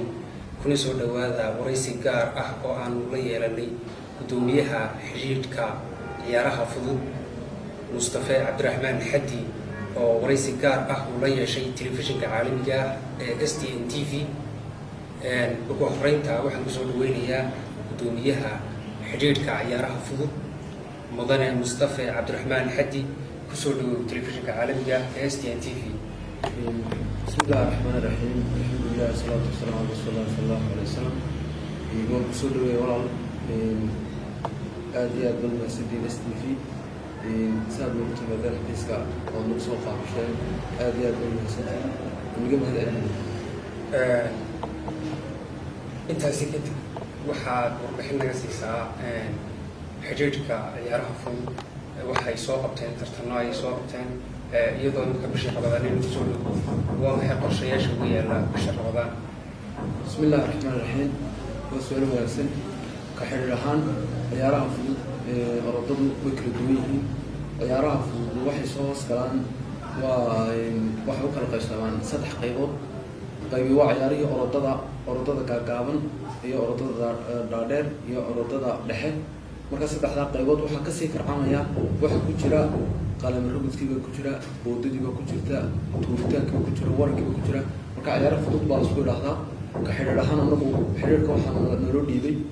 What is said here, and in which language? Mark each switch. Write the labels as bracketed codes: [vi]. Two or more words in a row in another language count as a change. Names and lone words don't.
[so] kuna soo dhawaada waraysi gaar ah oo aanu la yeelanay gudoomiyaha xiriirka ciyaaraha fudud Mustafa Cabdiraxmaan Xaddi oo waraysi gaar ah uu la yeeshay telefishinka caalamiga ee STN TV ugu horeynta waxaan ku soo dhaweynayaa gudoomiyaha xiriirka ciyaaraha fudud mudane Mustafa Cabdiraxmaan Xaddi kusoo dhawow telefishinka caalamiga ee STN TV. [ar] بسم الله الرحمن الرحيم الحمد لله والصلاة والسلام على رسول الله صلى الله عليه وسلم يقول [so] kusoo dhaweey walaal aad iyo aad baan mahadsantihiin STV saad ugu timaadeen xafiiska oo nagu soo qaabasheen aad iyo aad baan mahadsantihiin uga mahadcelinayaa intaasi kadib waxaad warbixin naga siisaa xiriirka ciyaaraha fudud waxay soo qabteen tartano ay soo qabteen iyadoo imika bisha Ramadaan inuu soo dhawo waa maxay qorshayaasha ugu yaala bisha Ramadaan. [ar] بسم الله الرحمن الرحيم وسؤال [so] wanaagsan ka xiriir ahaan ciyaaraha fudud orodadu way kala duwan yihiin ciyaaraha fudud waxay soo galaan waxa u kala qaybsamaan saddex qaybood qaybi waa ciyaarihii orodada gaagaaban iyo orodada dhaadheer iyo orodada dhexe marka saddexda qaybood waxa ka sii farcamaya waxa ku jira qalam rugudkiiba ku jira boodadiiba ku jirta tuuritaankiiba ku jira warankiiba ku jira marka ciyaaraha fudud baa isku dhahdaa ka xiriir ahaan anagu xiriirka waxaan noo dhiibay